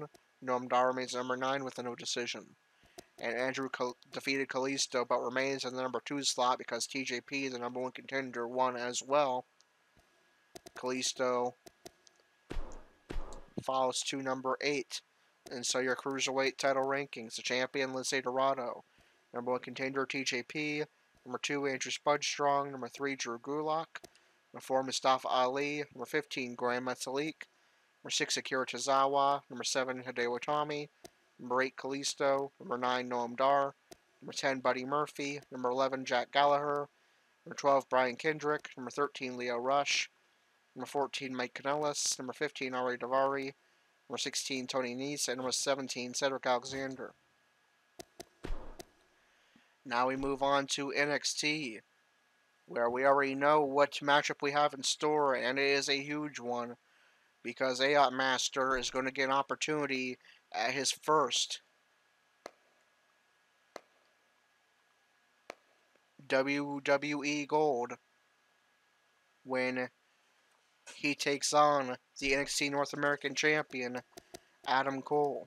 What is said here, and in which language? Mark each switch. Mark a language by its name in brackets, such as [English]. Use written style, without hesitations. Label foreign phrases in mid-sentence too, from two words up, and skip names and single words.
[English] Noam Dar remains at #9 with a no decision. And Andrew defeated Kalisto but remains in the #2 slot because TJP, the #1 contender, won as well. Kalisto falls to #8. And so your Cruiserweight title rankings: the champion, Lince Dorado; #1 contender, TJP; #2, Andrew Spudstrong; #3, Drew Gulak; #4, Mustafa Ali; #15, Grand Metalik; #6, Akira Tozawa; #7, Hideo Itami; #8, Kalisto; #9, Noam Dar; #10, Buddy Murphy; #11, Jack Gallagher; #12, Brian Kendrick; #13, Leo Rush; #14, Mike Kanellis; #15, Aria Daivari; #16, Tony Nese; and #17, Cedric Alexander. Now we move on to NXT, where we already know what matchup we have in store, and it is a huge one, because Aiot Master is going to get an opportunity at his first WWE Gold when he takes on the NXT North American Champion, Adam Cole.